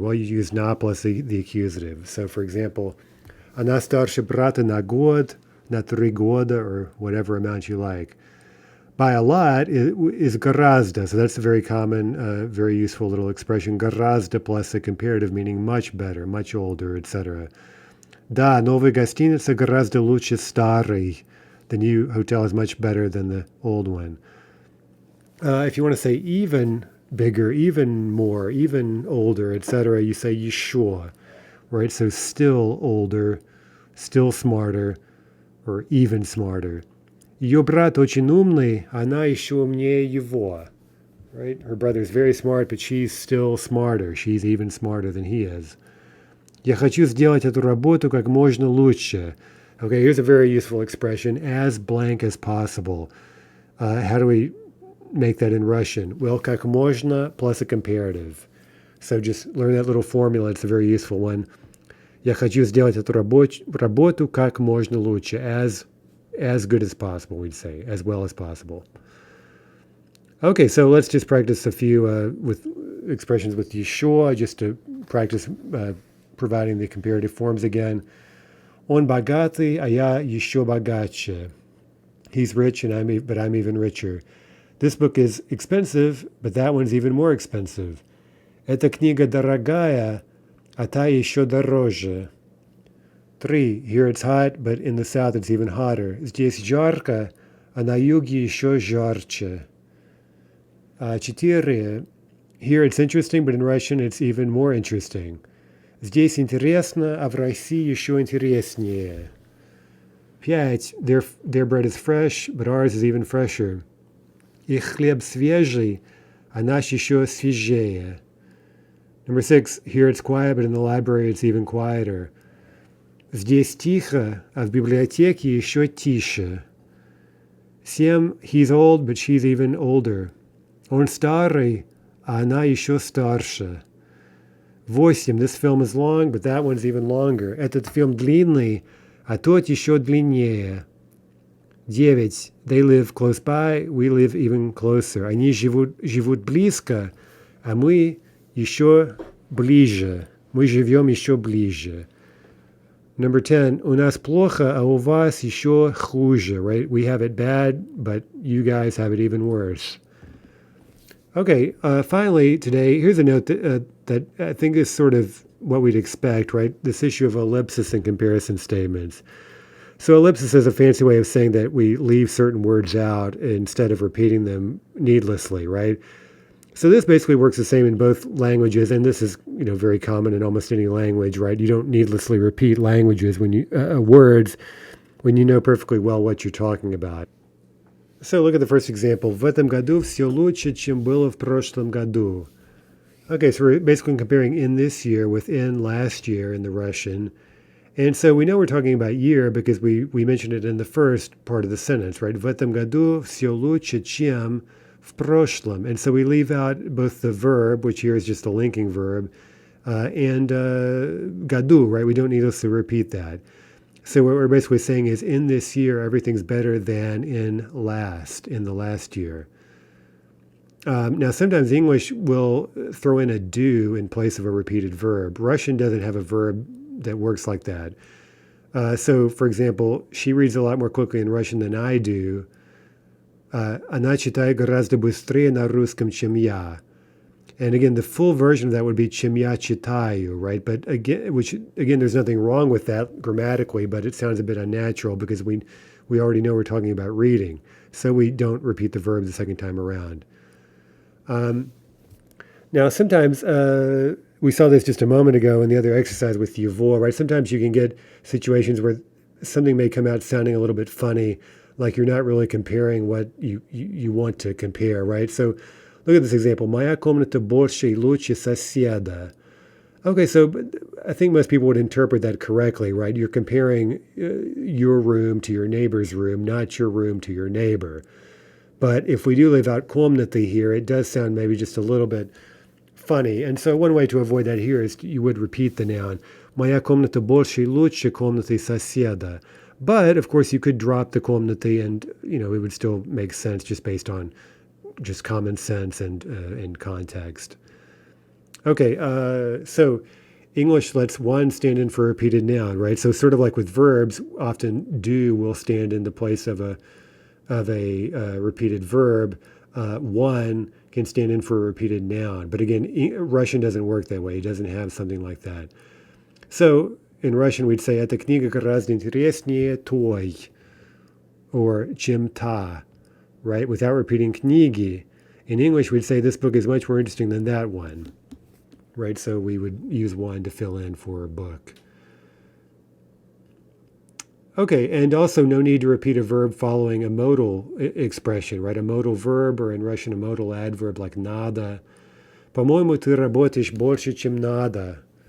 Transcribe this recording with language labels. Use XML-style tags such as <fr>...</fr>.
<en>Well, you use na plus the accusative. So, for example,</en> <ru>она старше брата на год, на 3 года,</ru> <en>or whatever amount you like. By a lot is гораздо. So that's a very common, very useful little expression. Гораздо plus a comparative meaning much better, much older, etc.</en> <ru>Да, новая гостиница гораздо лучше старой.</ru> <en>The new hotel is much better than the old one. If you want to say even bigger, even more, even older, etc., you say еще, right? So still older, still smarter, or even smarter.</en> <ru>Ее брат очень умный, она еще умнее его.</ru> <en>Right? Her brother's very smart, but she's still smarter. She's even smarter than he is.</en> <ru>Я хочу сделать эту работу как можно лучше.</ru> <en>Okay, here's a very useful expression, as blank as possible. How do we make that in Russian? Well,</en> <ru>как можно</ru> <en>plus a comparative. So just learn that little formula. It's a very useful one.</en> <ru>Я хочу сделать эту работу как можно лучше.</ru> <en>As good as possible, we'd say. As well as possible. Okay, so let's just practice a few with expressions with еще, just to practice providing the comparative forms again.</en> <ru>Он богатый, а я еще богаче.</ru> <en>He's rich, but I'm even richer. This book is expensive, but that one's even more expensive.</en> <ru>Эта книга дорогая, а та еще дороже.</ru> <en>3. Here it's hot, but in the south it's even hotter.</en> <ru>Здесь жарко, а на юге еще жарче.</ru> <en>4. Here it's interesting, but in Russian it's even more interesting.</en> <ru>Здесь интересно, а в России еще интереснее.</ru> <en>5. Their bread is fresh, but ours is even fresher.</en> <ru>Их хлеб свежий, а наш еще свежее.</ru> <en>Number 6. Here it's quiet, but in the library it's even quieter.</en> <ru>Здесь тихо, а в библиотеке еще тише.</ru> <en>7. He's old, but she's even older.</en> <ru>Он старый, а она еще старше.</ru> <en>8. This film is long, but that one's even longer.</en> <ru>Этот фильм длинный, а тот еще длиннее.</ru> <en>9. They live close by, we live even closer.</en> <ru>Они живут близко, а мы еще ближе. Мы живем еще ближе.</ru> <en>Number 10.</en> <ru>У нас плохо, а у вас еще хуже,</ru> <en>right? We have it bad, but you guys have it even worse. Okay, finally today, here's a note that I think is sort of what we'd expect, right? This issue of ellipsis and comparison statements. So ellipsis is a fancy way of saying that we leave certain words out instead of repeating them needlessly, right? So this basically works the same in both languages, and this is very common in almost any language, right? You don't needlessly repeat languages words when you know perfectly well what you're talking about. So look at the first example.</en> <ru>В этом году все лучше, чем было в прошлом году.</ru> <en>Okay, so we're basically comparing in this year with in last year in the Russian. And so we know we're talking about year because we mentioned it in the first part of the sentence, right?</en> <ru>В этом году все лучше, чем в прошлом.</ru> <en>And so we leave out both the verb, which here is just a linking verb, and году, right? We don't need us to repeat that. So what we're basically saying is in this year, everything's better than in the last year. Now, sometimes English will throw in a do in place of a repeated verb. Russian doesn't have a verb that works like that. So, for example, she reads a lot more quickly in Russian than I do.</en> <ru>Она читает гораздо быстрее на русском, чем я.</ru> <en>And again, the full version of that would be</en> <ru>чем я читаю,</ru> <en>right? But again, there's nothing wrong with that grammatically, but it sounds a bit unnatural because we we already know we're talking about reading. So we don't repeat the verb the second time around. Now, sometimes we saw this just a moment ago in the other exercise with yuvor, right? Sometimes you can get situations where something may come out sounding a little bit funny, like you're not really comparing what you want to compare, right? So look at this example.</en> <ru>Моя комната больше и лучше соседа.</ru> <en>Okay, so I think most people would interpret that correctly, right? You're comparing your room to your neighbor's room, not your room to your neighbor. But if we do leave out комнаты here, it does sound maybe just a little bit funny. And so one way to avoid that here is you would repeat the noun.</en> <ru>Моя комната больше и лучше комнаты соседа.</ru> <en>But, of course, you could drop the комнаты and, it would still make sense just based on just common sense and context. Okay, so English lets one stand in for a repeated noun, right? So sort of like with verbs, often do will stand in the place of a repeated verb. One can stand in for a repeated noun. But again, Russian doesn't work that way. It doesn't have something like that. So in Russian, we'd say</en> <ru>«Эта книга гораздо интереснее той»</ru> <en>or</en> <ru>«чем та»,</ru> <en>right? Without repeating книги. In English, we'd say this book is much more interesting than that one, right? So we would use one to fill in for a book. Okay, and also no need to repeat a verb following a modal expression, right? A modal verb, or in Russian, a modal adverb like надо.</en> <ru>По-моему, ты работаешь больше, чем надо.</ru>